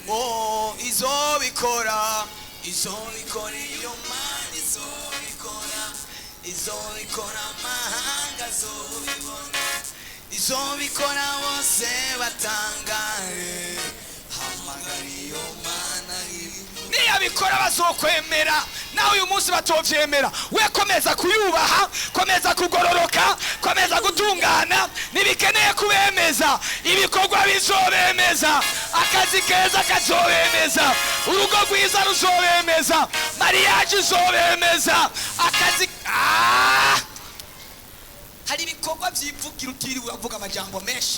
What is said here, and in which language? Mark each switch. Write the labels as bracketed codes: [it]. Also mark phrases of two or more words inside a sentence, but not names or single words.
[rn] Oh izobikora, izobikora iyo Mana izobikora, izobikora amahanga azobibona, izobikora bose batangare, hamagara iyo mana niyabikora bazokwemera. nawe uyu munsi batovyemera, we komeza kuyubaha, komeza kugororoka, komeza gutungana, nibikeneye kubemeza ibikorwa bizobemeza, akazi keza kazobemeza, urugo rwiza ruzobemeza, mariage izobemeza, akazi hari ibikorwa by'ivugira utiriwe uravuga amajambo menshi.